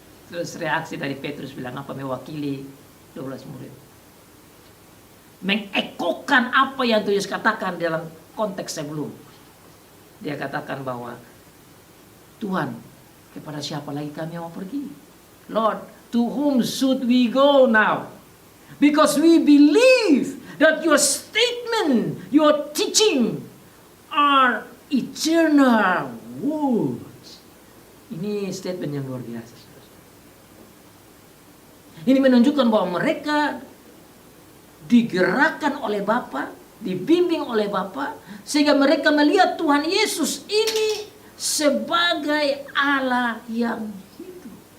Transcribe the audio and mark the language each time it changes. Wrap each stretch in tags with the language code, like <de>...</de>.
<id>Terus reaksi dari Petrus bilang apa? Mewakili 12 murid. Mengekokan apa yang Tuhan Yesus katakan dalam konteks sebelum. Dia katakan bahwa Tuhan, kepada siapa lagi kami mau pergi?</id> <en>Lord, to whom should we go now? Because we believe that your statement, your teaching are eternal words.</en> <id>Ini statement yang luar biasa. Ini menunjukkan bahwa mereka digerakkan oleh Bapa, dibimbing oleh Bapa, sehingga mereka melihat Tuhan Yesus ini sebagai Allah yang hidup.</id>